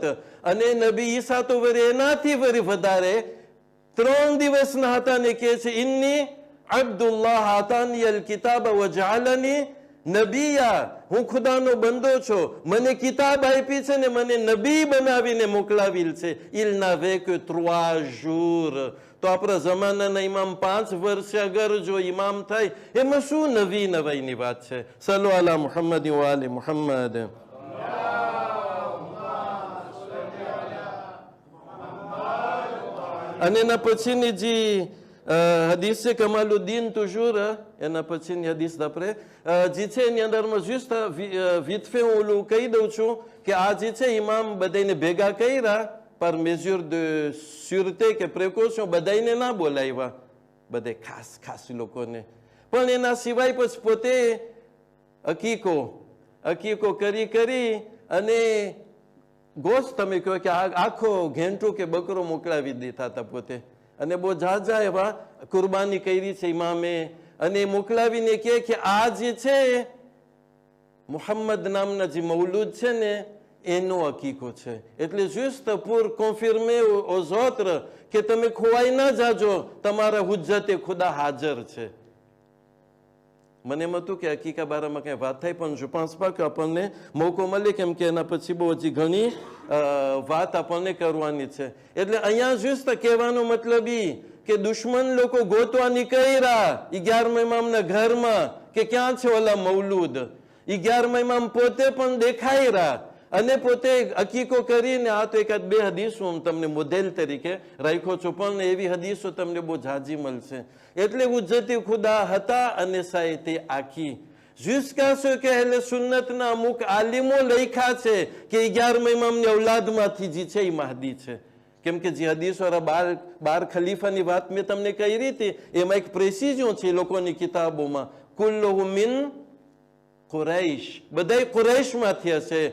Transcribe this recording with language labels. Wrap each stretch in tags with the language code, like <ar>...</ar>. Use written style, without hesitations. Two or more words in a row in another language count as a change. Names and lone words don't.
<gu>અને નબી ઈસા તો વળી એનાથી વળી વધારે 3 દિવસના હતા ને કહે છે</gu> <ar>إني عبد الله آتاني الكتاب وجعلني نبيا,</ar> <gu>હું ખુદાનો બંદો છું, મને કિતાબ આપી છે ને મને નબી બનાવીને મોકલાવેલ છે.</gu> <fr>il n'avait que 3 jours.</fr> <gu>તો આપણા જમાનાના ઇમામ 5 વર્ષ અગર જો ઇમામ થાય, એમાં શું નવી નવાઈની વાત છે?</gu> <ar>صلوا على محمد و آل محمد.</ar> <gu>અને એના પછીની જે હદીસ છે કમાલુદ્દીન તુજુર, એના પછીની હદીસ આપણે જે છે એની અંદરમાં</gu> <fr>juste vite fait</fr> <gu>હું ઓલું કહી દઉં છું કે આ જે છે ઇમામ બધાને ભેગા કર્યા પર</gu> <fr>mesure de sûreté</fr> <gu>કે પ્રિકોશન, બધાને ના બોલાવ્યા, બધે ખાસ ખાસ લોકોને. પણ એના સિવાય પછી પોતે અકીકો કરી અને ગોશ તમે કહો કે આખો ઘેંટું કે બકરો મોકલાવી દેતા હતા પોતે. અને બહુ ઝાઝા એવા કુરબાની કરી છે ઇમામે, અને મોકલાવીને કહે કે આ જે છે મુહમ્મદ નામના જે મૌલૂદ છે ને એનો અકીકો છે. એટલે</gu> <fr>juste pour confirmer aux autres</fr> <gu>કે તમે ખોવાઈ ના જાજો, તમારા હુજ્જતે ખુદા હાજર છે. મને એમ હતું કે હકીકા બારામાં કઈ વાત થાય, પણ જો પાંચ પાક આપણને મોકો મળે, કેમ કે એના પછી બહુ હજી ઘણી વાત આપણને કરવાની છે. એટલે અહીંયા juste કહેવાનો મતલબ કે દુશ્મન લોકો ગોતવા નીકળ્યા 11મા ઇમામના ઘરમાં કે ક્યાં છે ઓલા મૌલૂદ. 11મા ઇમામ પોતે પણ દેખાઈ રહ્યા અને પોતે અકીકો કરીને. આ તો એકાદ 2 હદીસો હું તમને મોડેલ તરીકે રાખ્યો છું, પણ એવી હદીસો તમને બહુ ઝાઝી મળશે. એટલે હુજ્જતે ખુદા હતા અને સાહિત્ય આખી</gu> <fr>jusqu'à ce</fr> <gu>કે અહેલે સુન્નતના અમુક આલિમો લખ્યા છે કે 11મા ઇમામની ઔલાદમાંથી જે છે એ મહદી છે. કેમ કે જે હદીસો 12 ખલીફાની વાત મેં તમને કહી હતી, એમાં એક પ્રેસિઝન છે લોકોની કિતાબોમાં,</gu> <ar>كلهم من قريش,</ar> <gu>બધા કુરૈશમાંથી હશે.</gu>